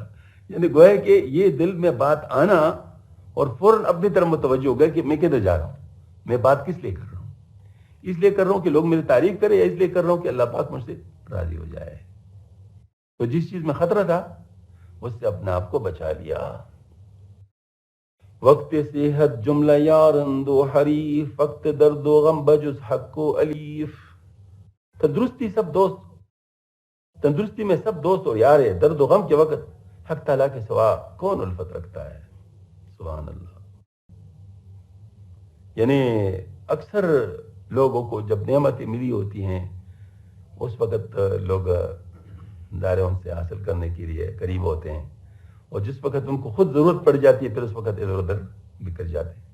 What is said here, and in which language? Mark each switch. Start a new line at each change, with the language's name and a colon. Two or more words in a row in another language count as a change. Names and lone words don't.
Urdu: یعنی گویا کہ یہ دل میں بات آنا اور فوراً اپنی طرف متوجہ ہو گیا کہ میں کدھر جا رہا ہوں، میں بات کس لیے کر رہا ہوں. اس لیے کر رہا ہوں کہ لوگ میری تعریف کریں، یا اس لیے کر رہا ہوں کہ اللہ پاک مجھ سے راضی ہو جائے. تو جس چیز میں خطرہ تھا اس سے اپنے آپ کو بچا لیا.
Persian: وقت صحت جملہ یارند و حریف، وقت درد و غم بجز حق و الیف.
Urdu: تندرستی سب دوست، تندرستی میں سب دوست اور یار ہے، درد و غم کے وقت حق تعالیٰ کے سوا کون الفت رکھتا ہے.
Arabic: سبحان اللہ.
Urdu: یعنی اکثر لوگوں کو جب نعمتیں ملی ہوتی ہیں اس وقت لوگ ظاہر ان سے حاصل کرنے کے لیے قریب ہوتے ہیں، اور جس وقت ان کو خود ضرورت پڑ جاتی ہے پھر اس وقت ادھر ادھر بکھر جاتے ہیں.